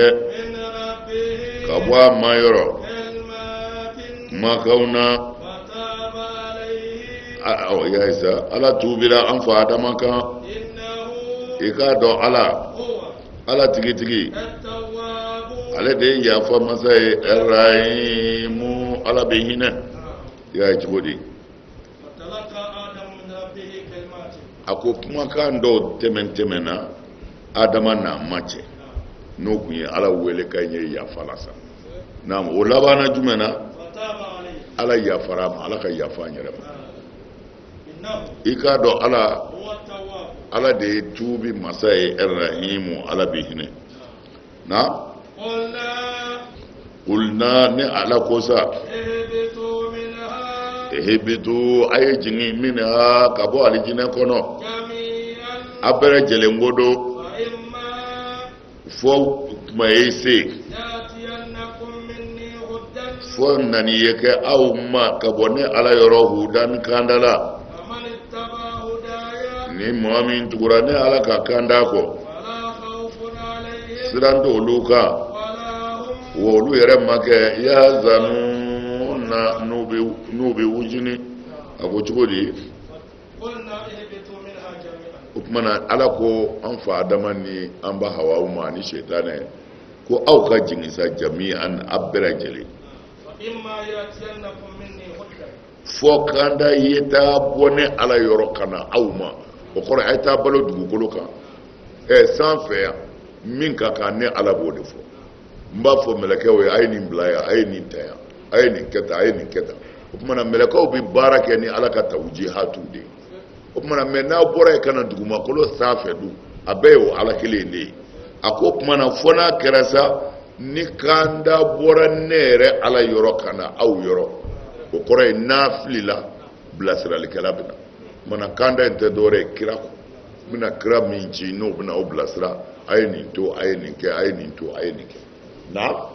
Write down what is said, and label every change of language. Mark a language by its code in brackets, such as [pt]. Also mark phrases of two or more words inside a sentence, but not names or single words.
[ar] من ربه [bm] ka bɔ a ma yɔrɔ [ar] كلمات [bm] kumakanw na [ar] فتاب عليه [bm] ya isa ala tubira an fa adama kan [ar] إنه [bm] i k'a dɔn ala [ar] هو [bm] ala tigitigi [ar] التواب [bm] ale de ye yafa masa ye rahimu ala bɛ hinɛ i y'a ye cogo di [ar] فتلقى آدم من ربه كلمات [bm] a ko kumakan dɔw tɛmɛna adama n'a ma cɛ n'o kun ye ala wele ka ɲɛ yafa la sa naam o labanna jumɛn na [ar] فتاب عليه [bm] ala yafara a ma ala ka yafa an yɛrɛ ma [ar] إنه [bm] i k'a dɔn ala [ar] هو التواب [bm] ala de ye tuubi masa ye rahimu ala bɛ hinɛ na [ar] قلنا [bm] kulna ni ala ko sa [ar] اهبطوا منها [bm] ehebitu a ye jigin minha ka bɔ alijinɛ kɔnɔ [ar] جميعا [bm] a bɛɛ lajɛlen ko do [ar] فإما [bm] fɔ tuma ye se [ar] يأتينكم مني هدى [bm] fɔ nani ye kɛ aw ma ka bɔ ne ala yɔrɔ hudan kanda la [ar] فمن اتبع هدايا [bm] ni mɔgɔ min tugura ne ala ka kanda kɔ [ar] فلا خوف عليهم [bm] siran t'olu kan [ar] ولا هم [bm] wa olu yɛrɛ ma kɛ yazanu na n'u bɛ wujini a ko cogo di [ar] قلنا اهبطوا منها جميعا [bm] o tuma na ala ko an fa adama ni an ba hawa ma ni shetane ko aw ka jigin sa jami'an a bɛɛ lajɛlen [ar] فإما يأتينكم مني هدى [bm] fɔ kanda ye taa bɔ ne ala yɔrɔ ka na aw ma o kɔrɔ a ye taa balo dugukolo kan sanfɛ yan min ka kan ne ala b'o de fɔ n b'a fɔ mɛlɛkɛw ye a ye nin bila yan a ye nin ta yan a ye nin kɛ tan a ye nin kɛ tan o tumana mɛlɛkɛw bɛ baara kɛ ni ala ka tawjihatu de ye o tumana mɛ n'a bɔra yen ka na dugumakolo sanfɛ dun a bɛɛ ye o ala kelen de ye a ko o tumana fɔ n'a kɛra sa ni kan da bɔra ne yɛrɛ ala yɔrɔ ka na aw yɔrɔ o kɔrɔ ye n'a filila bilasiralikɛla bɛ na o tumana kan da in tɛ dɔwɛrɛ ye kira kɔ n bɛna kira min ci n'o bɛna o bilasira a ye nin to a ye nin kɛ a ye nin to a ye nin kɛ na